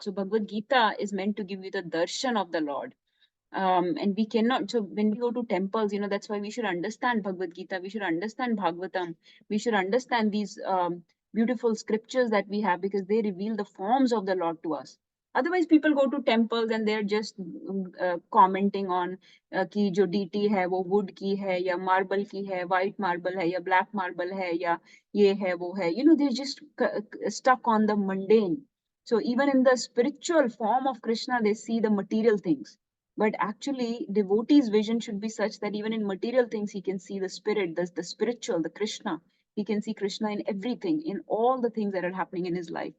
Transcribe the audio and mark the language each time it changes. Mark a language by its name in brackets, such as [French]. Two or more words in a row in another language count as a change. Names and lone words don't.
[English] So Bhagavad Gita is meant to give you the darshan of the Lord. And we cannot, so when we go to temples, that's why we should understand Bhagavad Gita, we should understand Bhagavatam, we should understand these beautiful scriptures that we have, because they reveal the forms of the Lord to us. Otherwise, people go to temples and they're just commenting on [Hindi] ki jo deity hai wo wood ki hai, ya marble ki hai, [English] white marble [Hindi] है, या [English] black marble [Hindi] है, या ये है वो है. [English] They're just stuck on the mundane. So even in the spiritual form of Krishna, they see the material things. But actually, devotee's vision should be such that even in material things, he can see the spirit, the spiritual, the Krishna. He can see Krishna in everything, in all the things that are happening in his life.